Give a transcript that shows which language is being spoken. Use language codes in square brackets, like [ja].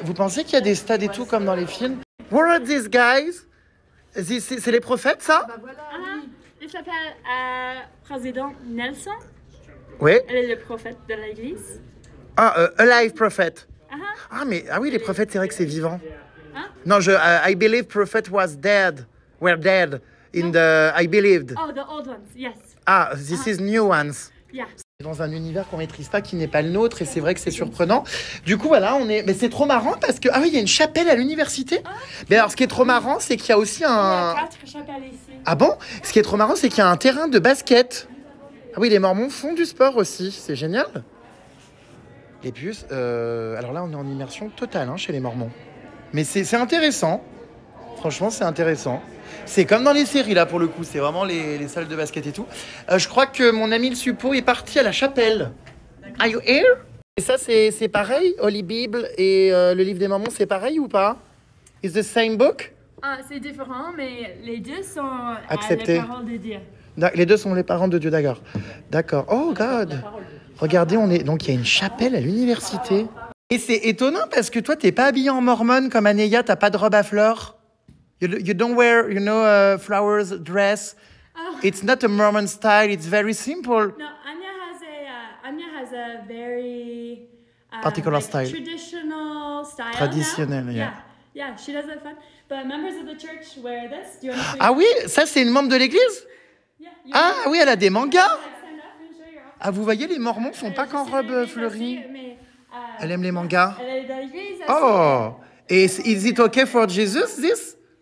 [fr] Vous pensez qu'il y a des stades et tout comme dans les films? [en] What are these guys? [fr] C'est les prophètes, ça? Il s'appelle président Nelson. Oui. Elle est le prophète de l'Église. [en] Ah, alive prophet. [fr] Ah oui, les prophètes, c'est vrai que c'est vivant. [en] Non, I believe prophet was dead. Were dead in the... I believed. Oh, the old ones, yes. Ah, this is new ones. Yeah. [fr] Dans un univers qu'on maîtrise pas, qui n'est pas le nôtre, et c'est vrai que c'est surprenant. Du coup, voilà, mais c'est trop marrant parce que il y a une chapelle à l'université. Mais alors, ce qui est trop marrant, c'est qu'il y a aussi Il y a 4 chapelles ici. Ah bon? Ce qui est trop marrant, c'est qu'il y a un terrain de basket. Ah oui, les Mormons font du sport aussi, c'est génial. Et puis, alors là, on est en immersion totale chez les Mormons. Mais c'est intéressant. Franchement, c'est intéressant. C'est comme dans les séries, là, pour le coup. C'est vraiment les salles de basket et tout. Je crois que mon ami le suppo est parti à la chapelle. [en] Are you here? [fr] Et ça, c'est pareil? Holy Bible et le livre des Mormons, c'est pareil ou pas? [en] Is the same book? [fr] C'est différent, mais les deux sont acceptés. les paroles de Dieu. Les deux sont les parents de Dieu, d'accord. D'accord. [en] Oh, God. [fr] Regardez, donc il y a une chapelle à l'université. Et c'est étonnant parce que toi, t'es pas habillée en mormone comme Anéa, t'as pas de robe à fleurs. [en] You don't wear, flowers dress. It's not a Mormon style. It's very simple. No, Anya has a very Particular style. Traditional style. [fr] Traditionnel, [en] now. yeah. Yeah, she does it fun. But members of the church wear this. Do you want to [fr] Ah oui, ça c'est une membre de l'église? [en] Yeah, [fr] Ah oui, elle a des mangas. [en] stand up and show your outfit. [fr] Ah, vous voyez, les Mormons sont pas qu'en robe fleurie. Mais, Elle aime les mangas. elle est de l'église. [en] Oh, et is it okay for Jesus, this?